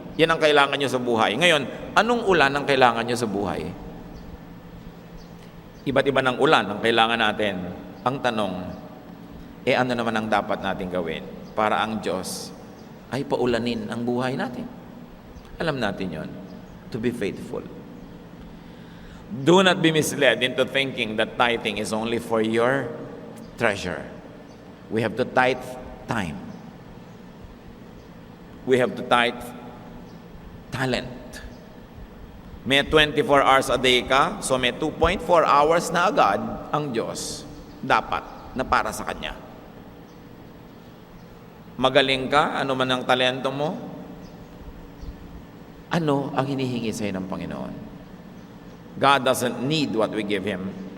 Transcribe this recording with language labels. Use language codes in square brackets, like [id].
[tl] Yan ang kailangan niyo sa buhay. Ngayon, anong ulan ang kailangan niyo sa buhay? Iba't iba ng ulan ang kailangan natin. Ang tanong, ano naman ang dapat natin gawin para ang Diyos ay paulanin ang buhay natin? Alam natin yon, [en] to be faithful. Do not be misled into thinking that tithing is only for your treasure. We have to tithe time. We have to tithe talent. [tl] May 24 hours a day ka, so may 2.4 hours na agad ang Diyos dapat na para sa Kanya. Magaling ka, ano man ang talento mo, ano ang hinihingi sa'yo ng Panginoon? [en] God doesn't need what we give Him.